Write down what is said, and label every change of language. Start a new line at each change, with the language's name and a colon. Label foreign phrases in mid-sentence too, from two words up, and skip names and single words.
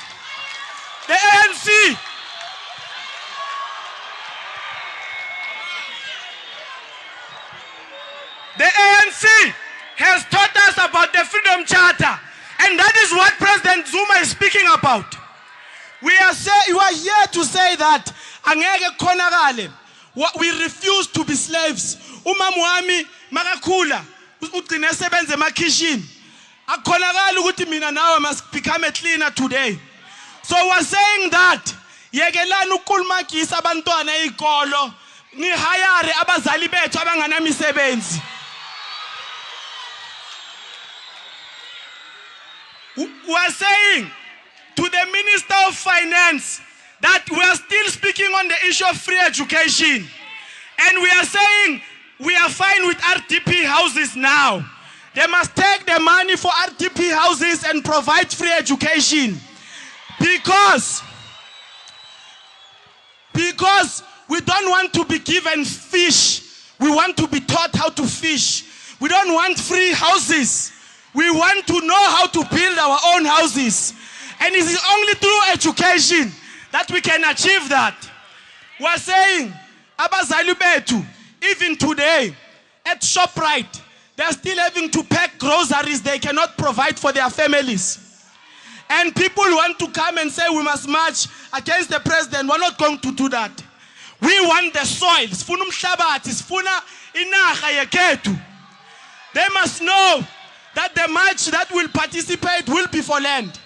English: The ANC has taught us about the Freedom Charter, and that is what President Zuma is speaking about. You are here to say that we refuse to be slaves.
Zulu: Umamwami makakula ugcine sebenze emakhishini. Akhonakala ukuthi mina nawe
English: must become a cleaner today. So we're saying that
Zulu: yekelani ukulumagisa abantwana ezikolo ni hire abazali bethu abangana misebenzi.
English: We are saying to the Minister of Finance that we are still speaking on the issue of free education. And we are saying we are fine with RDP houses now. They must take the money for RDP houses and provide free education. Because we don't want to be given fish. We want to be taught how to fish. We don't want free houses. We want to know how to build our own houses. And it is only through education that we can achieve that. We are saying,
Zulu: abazali bethu,
English: even today, at ShopRite, they are still having to pack groceries they cannot provide for their families. And people want to come and say we must march against the president. We're not going to do that. We want the soil. They must know that the march that will participate will be for land.